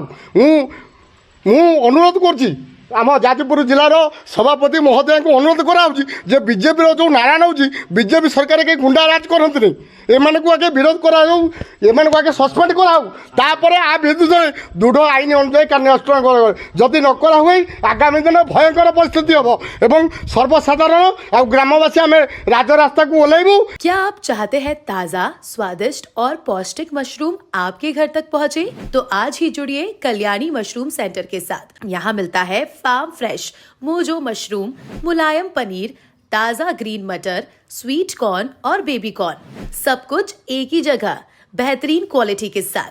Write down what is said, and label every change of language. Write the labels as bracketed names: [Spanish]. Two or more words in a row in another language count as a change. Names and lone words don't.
[Odia] ମୁଁ ଅନୁରୋଧ କରୁଛି ଆମ ଯାଜପୁର ଜିଲ୍ଲାର ସଭାପତି ମହୋଦୟଙ୍କୁ ଅନୁରୋଧ କରାହେଉଛି ଯେ ବିଜେପିର ଯେଉଁ ନାରା ନେଉଛି ବିଜେପି ସରକାର କେହି ଗୁଣ୍ଡାରାଜ କରନ୍ତିନି ଏମାନଙ୍କୁ ଆଗେ ବିରୋଧ କରାଯାଉ ଏମାନଙ୍କୁ ଆଗେ ସସ୍ପେଣ୍ଡ କରାହେଉ ତାପରେ ଆ ବିରୁଦ୍ଧରେ ଦୃଢ଼ ଆଇନ ଅନୁଯାୟୀ କାର୍ଯ୍ୟାନୁଷ୍ଠାନ କରାଯାଉ। ଯଦି ନ କରା ହୁଏ ଆଗାମୀ ଦିନ ଭୟଙ୍କର ପରିସ୍ଥିତି ହେବ ଏବଂ ସର୍ବସାଧାରଣ ଆଉ ଗ୍ରାମବାସୀ ଆମେ ରାଜରାସ୍ତାକୁ ଓହ୍ଲାଇବୁ। [Hindi] क्या आप चाहते हैं ताज़ा, स्वादिष्ट और पौष्टिक मशरूम आपके घर तक पहुंचे? तो आज ही जुड़िए कल्याणी मशरूम सेंटर के साथ। यहाँ मिलता है [English] farm fresh Mojo mushroom, [Hindi] मुलायम पनीर, ताज़ा ग्रीन मटर, [English] sweet corn [Hindi] और [English] baby corn, [Hindi] सब कुछ एक ही जगह बेहतरीन क्वालिटी के साथ।